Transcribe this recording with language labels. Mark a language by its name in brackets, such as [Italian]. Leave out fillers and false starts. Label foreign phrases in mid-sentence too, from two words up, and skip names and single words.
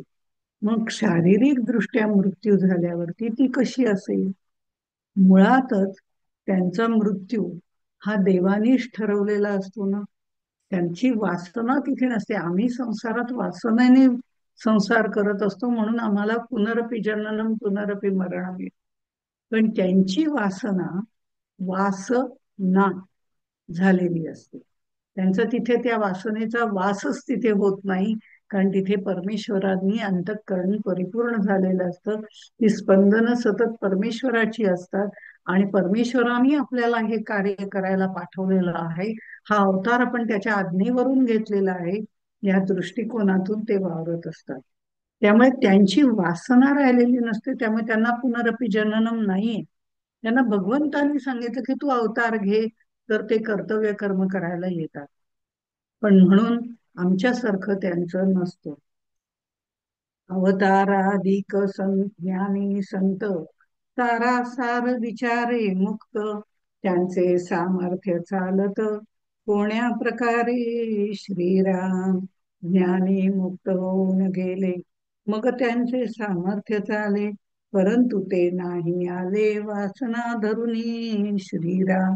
[Marathi] मग शारीरिक दृष्ट्या मृत्यू झाल्यावरती ती कशी असेल? मुळातच त्यांचा मृत्यू हा देवानीच ठरवलेला असतो ना. त्यांची वासना तिथे नसते. आम्ही संसारात वासनेने संसार करत असतो, म्हणून आम्हाला [Sanskrit] पुनरपि जननम पुनरपि मरणम. [Marathi] पण त्यांची वासना वासना झालेली असते. त्यांचा तिथे त्या वासनेचा वासच तिथे होत नाही, कारण तिथे परमेश्वरांनी अंतःकरण परिपूर्ण झालेलं असतं. ती स्पंदनं सतत परमेश्वराची असतात आणि परमेश्वरांनी आपल्याला हे कार्य करायला पाठवलेलं आहे. हा अवतार आपण त्याच्या आज्ञेवरून घेतलेला आहे, या दृष्टिकोनातून ते वावरत असतात. त्यामुळे त्यांची वासना राहिलेली नसते, त्यामुळे त्यांना [Sanskrit] पुनरपि जननम [Marathi] नाहीये. त्यांना भगवंतांनी सांगितलं की तू अवतार घे, तर ते कर्तव्य कर्म करायला येतात. पण म्हणून आमच्यासारखं त्यांचं नसतं. अवताराधिक ज्ञानी संत, सारासार विचारे मुक्त, त्यांचे सामर्थ्य चालत कोण्या प्रकारे श्रीराम, ज्ञानी मुक्त होऊन गेले, मग त्यांचे सामर्थ्य चाले, परंतु ते नाही आले वासना धरुनी श्रीराम.